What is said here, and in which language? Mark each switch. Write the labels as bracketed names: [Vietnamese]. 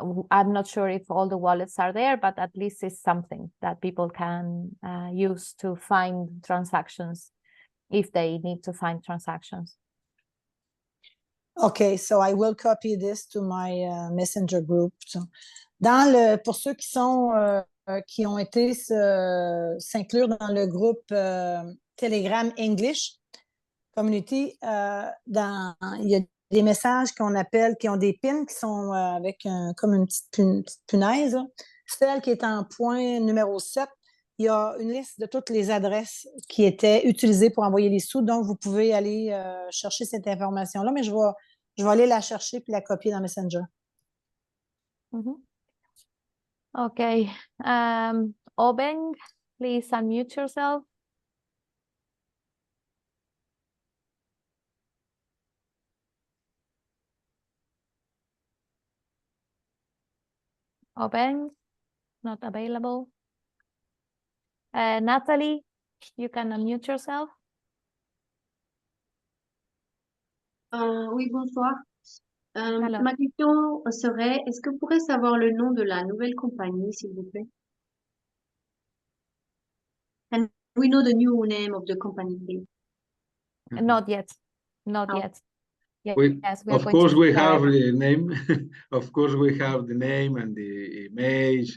[English] I'm not sure if all the wallets are there, but at least it's something that people can use to find transactions if they need to find transactions. Okay, so I will copy this to my messenger group. [French] So, pour ceux qui ont été s'inclure dans le groupe Telegram English Community, il y a des messages qu'on appelle, qui ont des pins qui sont avec comme une petite punaise. Là. Celle qui est en point numéro 7, il y a une liste de toutes les adresses qui étaient utilisées pour envoyer les sous. Donc, vous pouvez aller chercher cette information-là, mais je vais aller la chercher puis la copier dans Messenger. [English] Okay. Obeng, please unmute yourself. Obeng, not available. Natalie, you can unmute yourself. [French] Oui, bonsoir. Ma question serait, est-ce que vous pourrez savoir le nom de la nouvelle compagnie, s'il vous plaît? [English] And we know the new name of the company, please. Not yet. Not yet. Yes, of course, we have the name. Of course, we have the name and the image.